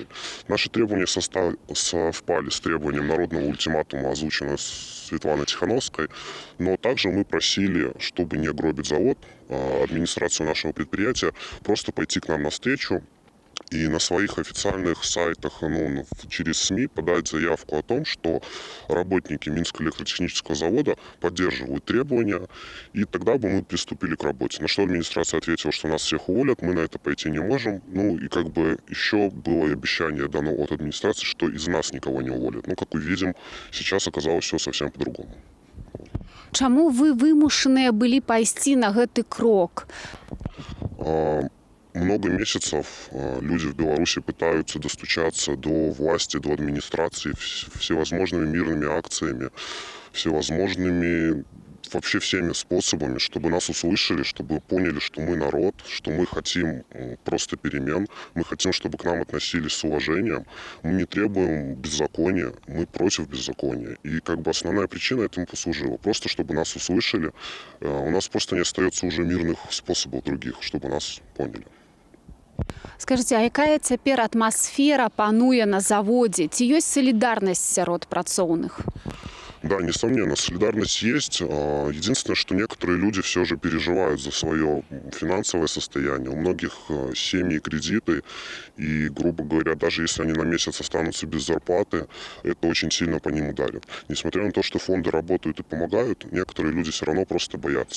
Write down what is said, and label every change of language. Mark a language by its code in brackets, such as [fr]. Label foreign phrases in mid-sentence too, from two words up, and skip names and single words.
[ru] Наши требования совпали с требованием народного ультиматума, озвученного Светланой Тихановской, но также мы просили, чтобы не гробить завод, администрацию нашего предприятия, просто пойти к нам навстречу и на своих официальных сайтах, через СМИ подать заявку о том, что работники Минского электротехнического завода поддерживают требования, и тогда бы мы приступили к работе. На что администрация ответила, что нас всех уволят, мы на это пойти не можем. И как бы еще было обещание дано от администрации, что из нас никого не уволят. Как увидим, сейчас оказалось все совсем по-другому. [be] Чаму вы вымушаныя былі пайсці на гэты крок? [ru] Много месяцев люди в Беларуси пытаются достучаться до власти, до администрации всевозможными мирными акциями, всевозможными вообще всеми способами, чтобы нас услышали, чтобы поняли, что мы народ, что мы хотим просто перемен, мы хотим, чтобы к нам относились с уважением. Мы не требуем беззакония, мы против беззакония. И как бы основная причина этому послужила. Просто чтобы нас услышали, у нас просто не остается уже мирных способов других, чтобы нас поняли. Скажите, [be] а якая цяпер атмасфера пануе на заводзе? Ці ёсць салідарнасць сярод працоўных? [ru] Да, несомненно, солидарность есть. Единственное, что некоторые люди все же переживают за свое финансовое состояние. У многих семьи кредиты, и, грубо говоря, даже если они на месяц останутся без зарплаты, это очень сильно по ним ударит. Несмотря на то, что фонды работают и помогают, некоторые люди все равно просто боятся.